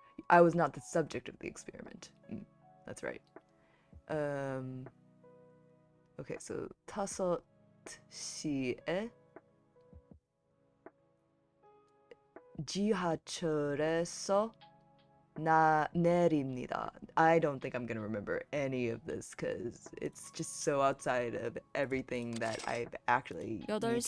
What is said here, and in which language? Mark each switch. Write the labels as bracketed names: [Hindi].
[English] I was not the subject of the experiment. That's right. [Korean] Okay, so 5시에 지하철에서 내립니다. [English] I don't think I'm gonna remember any of this because it's just so outside of everything that I've actually need to use